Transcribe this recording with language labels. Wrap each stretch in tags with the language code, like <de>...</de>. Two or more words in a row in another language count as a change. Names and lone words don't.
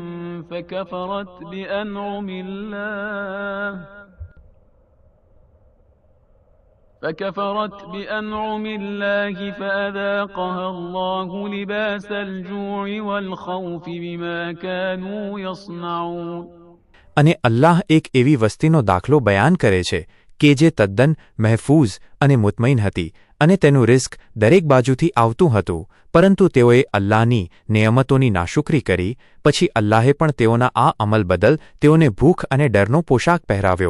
<ar>فكفرت بأنعم الله فأذاقها الله لباس الجوع والخوف بما كانوا يصنعون.</ar> <gu>અને અલ્લાહ એક એવી વસ્તીનો દાખલો બયાન કરે છે કે જે તદ્દન મહેફૂઝ અને મુતમઈન હતી અને તેનું રિસ્ક દરેક બાજુથી આવતું હતું, પરંતુ તેઓએ અલ્લાહની નેમતોની નાશુકરી કરી. પછી અલ્લાહે પણ તેઓના આ અમલ બદલ તેઓને ભૂખ અને ડરનો પોશાક પહેરાવ્યો.</gu>